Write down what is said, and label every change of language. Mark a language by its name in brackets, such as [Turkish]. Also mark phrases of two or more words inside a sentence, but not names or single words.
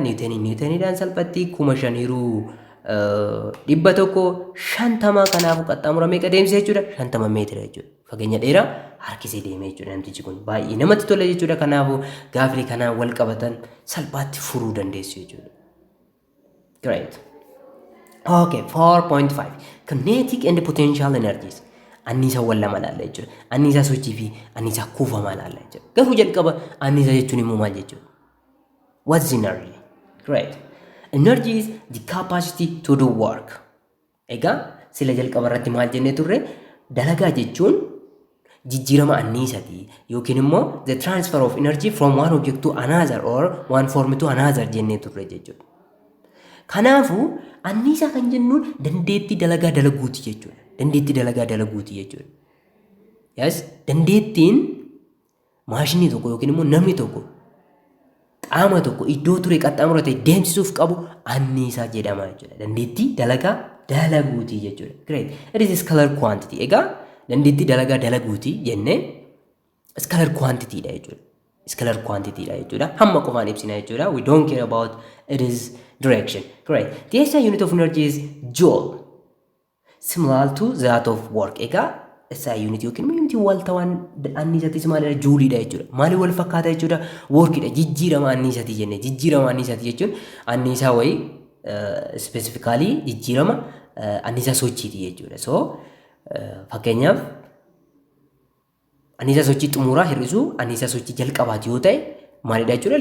[Oromo] Newtoniidhaan salphatti 5,000 hiruu 150 kanaafuu qaxxaamura meeqa deemsee jechuudha? 50 meetira jechuudha. Fageenya dheeraa harkisee deemee jechuudha namtichi kun. Baay'ee namatti tola jechuudha. Kanaafuu gaafii kanaan wal qabatan salphaatti furuu dandeessu jechuudha. [English] Great. Okay, 4.5 kinetic and potential energies. [Oromo] Anniisa wal lama laalla jechuudha. Anniisa sochii fi anniisa kuufamaa laalla jechuudha. Garuu jalqaba anniisa jechuun immoo maal jechuudha? [English] What's energy? Great. Energy is the capacity to do work. [Oromo] Egaa sila jalqaba irratti maal jennee turre dalagaa jechuun jijjiirama anniisaati yookiin immoo [English] the transfer of energy from one object to another [Oromo] or one form to another jennee turre jechuudha. Kanaafuu anniisa kan jennuun dandeettii dalagaa dalaguuti jechuudha. Dandeettii dalagaa dalaguuti jechuudha. Yes, dandeettiin maashinii tokko yookiin immoo namni tokko qaama tokko iddoo ture qaxxaamura ta'e deemsisuuf qabu anniisaa jedhama jechuudha. Dandeettii dalagaa dalaguuti jechuudha. [English] Great. It is scalar quantity. [Oromo] Egaa dandeettii dalagaa dalaguuti jennee [English] scalar quantity [Oromo] dha jechuudha. [English] Scalar quantity [Oromo] dha jechuudha. Hamma qofaan ibsina jechuudha. [English] We don't care about it is direction. Great. The SI unit of energy is joule. Similar to that of work. [Oromo] Egaa [English] SI unit [Oromo] yookiin unit walta waan anniisaatis maalidha juuliidha jechuudha. Maali wal fakkaata jechuudha? Workidha. Jijjiirama anniisaati jennee. Jijjiirama anniisaati jechuun anniisaa wayii specifically jijjiirama anniisaa sochiiti jechuudha. So fakkeenyaaf anniisaa sochii xumuraa hir'isuu anniisaa sochii jalqabaati yoo ta'e maalidha jechuudha?